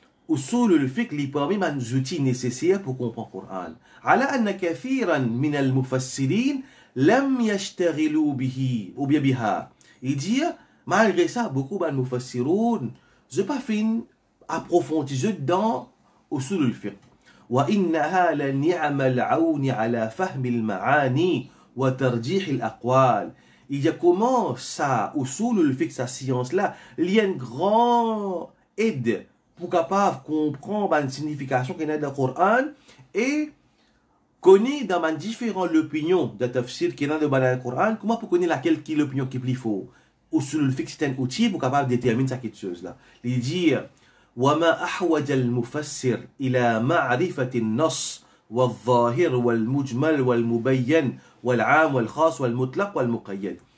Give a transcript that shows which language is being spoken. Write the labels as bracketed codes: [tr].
[fr] Usul al-fiqh li parmi les outils nécessaires pour comprendre le Coran. [ar] Ala anna kathiran min al-mufassirin lam yashtaghilu bihi [fr] ou bien [ar] biha. [fr] Il dit malgré ça beaucoup de mufassiroun n'ont pas fait approfondir dans usul al-fiqh. [ar] وإنها لنعم العون على فهم المعاني وترجيح الأقوال. [fr] Il y a comment ça, usul al-fiqh, sa science-là, il y a une grande aide pour capable comprendre la signification qu'il y a dans le Coran et connaître dans les différentes opinions de tafsir qu'il y a dans le Coran, comment pour connaître laquelle qui est l'opinion qui est plus forte. Usul al-fiqh, c'est un outil pour capable déterminer cette chose-là. Il dit [ar] وما أحوج المفسر إلى معرفة النص والظاهر والمجمل والمبين والعام والخاص والمطلق والمقيد.